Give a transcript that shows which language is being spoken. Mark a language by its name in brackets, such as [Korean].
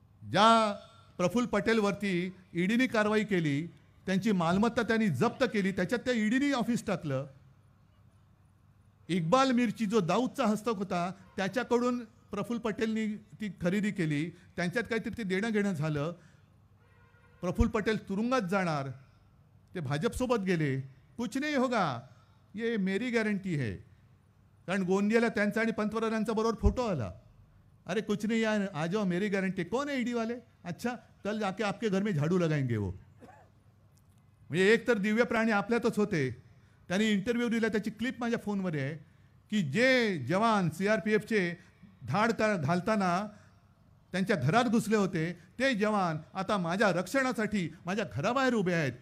[Marathi] ज्या प्रफुल्ल पटेलवरती ईडीने कारवाई केली, त्यांची मालमत्ता त्यांनी जप्त केली, त्याच्यात त्या ईडीने ऑफिस टाकलं. इक्बाल मीरची जो दाऊदचा हस्तक होता त्याच्याकडून प्रफुल्ल पटेलनी ती खरेदी केली. त्यांच्यात काहीतरी ते देणं घेणं झालं. प्रफुल्ल पटेल तुरुंगात जाणार, ते भाजपसोबत गेले. [Hindi] कुछ नहीं होगा, ये मेरी गॅरंटी है. [Marathi] कारण गोंदियाला त्यांचा आणि पंतप्रधानांचा बरोबर फोटो आला. [Hindi] अरे कुछ नहीं यार, आ जाओ, मेरी गारंटी. कौन है ईडी वाले? अच्छा, कल जाके आपके घर में झाडू लगाएंगे वो. [Marathi] म्हणजे एक तर दिव्य प्राणी आपल्यातच होते. त्यांनी इंटरव्ह्यू दिला, त्याची क्लिप माझ्या फोनमध्ये आहे, की जे जवान CRPFचे धाड घालताना त्यांच्या घरात घुसले होते, ते जवान आता माझ्या रक्षणासाठी माझ्या घराबाहेर उभे आहेत.